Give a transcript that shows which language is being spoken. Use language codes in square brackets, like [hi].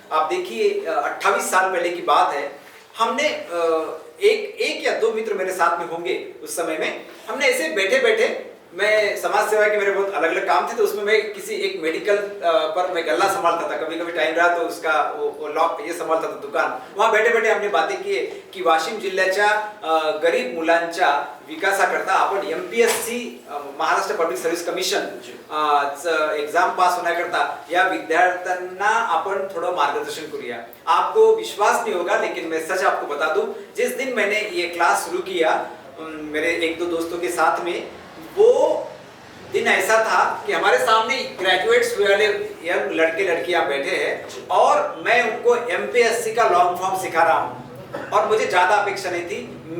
[hi] आप देखिए 28 साल पहले की बात है। हमने एक या दो मित्र मेरे साथ में होंगे उस समय में, हमने ऐसे बैठे बैठे, मैं समाज सेवा के मेरे बहुत अलग अलग काम थे, तो उसमें मैं किसी एक मेडिकल पर मैं गल्ला संभालता था, कभी कभी टाइम रहा तो उसका वो लॉक ये संभालता था दुकान। वहाँ बैठे बैठे हमने बातें की की [mr] वाशिम जिल्ह्याच्या गरीब मुलांच्या विकासाकरता आपण MPSC Maharashtra public service commission exam pass होण्याकरता या विद्यार्थ्यांना आपण थोडं मार्गदर्शन करूया। [hi] आपको विश्वास नहीं होगा लेकिन मैं सच आपको बता दूं, जिस दिन मैंने ये क्लास शुरू किया मेरे एक दो दोस्तों के साथ में, वो दिन ऐसा था कि हमारे सामने ग्रेजुएट्स वाले यंग लड़के लड़कियां बैठे हैं और मैं उनको MPSC का लॉन्ग फॉर्म सिखा रहा हूं और मुझे ज्यादा अपेक्षा नहीं थी।